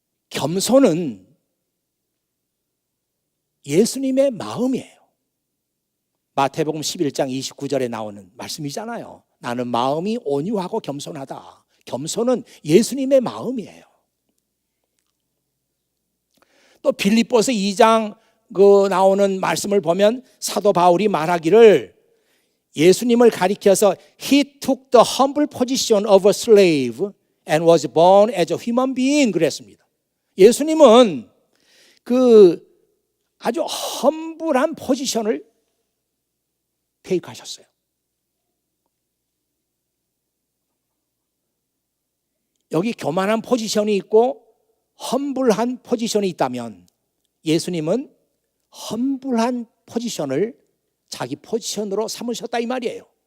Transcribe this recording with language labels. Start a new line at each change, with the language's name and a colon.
Korean: 겸손은 예수님의 마음이에요. 마태복음 11장 29절에 나오는 말씀이잖아요. 나는 마음이 온유하고 겸손하다. 겸손은 예수님의 마음이에요. 또 빌립보서 2장 나오는 말씀을 보면 사도 바울이 말하기를 예수님을 가리켜서
English: He took the humble position of a slave and was born as a human being
Korean: 그랬습니다. 예수님은 그 아주 험불한 포지션을 테이크하셨어요. 여기 교만한 포지션이 있고 험불한 포지션이 있다면 예수님은 험불한 포지션을 자기 포지션으로 삼으셨다 이 말이에요.